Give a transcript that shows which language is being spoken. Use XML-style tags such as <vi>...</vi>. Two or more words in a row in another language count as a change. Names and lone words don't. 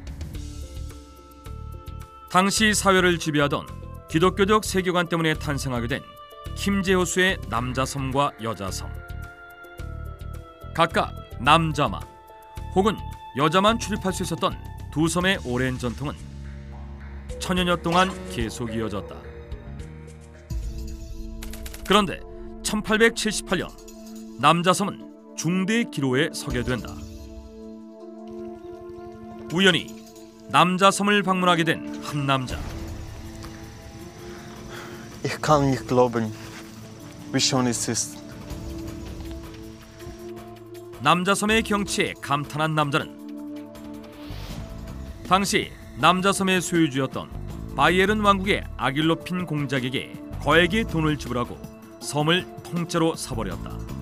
<ko>당시 사회를 지배하던 기독교적 세계관 때문에 탄생하게 된 킴제우스의 남자섬과 여자섬, 각각 남자만 혹은 여자만 출입할 수 있었던 두 섬의 오랜 전통은 천여년 동안 계속 이어졌다. 그런데 1878년 남자섬은 중대 기로에 서게 된다. 우연히 남자섬을 방문하게 된 한 남자.</ko> <de>Ich kann nicht glauben, wie schön es ist.</de> <ko>남자섬의 경치에 감탄한 남자는 당시 남자섬의 소유주였던 바이에른 왕국의 아길로핀 공작에게 거액의 돈을 지불하고 섬을 통째로 사버렸다.</ko>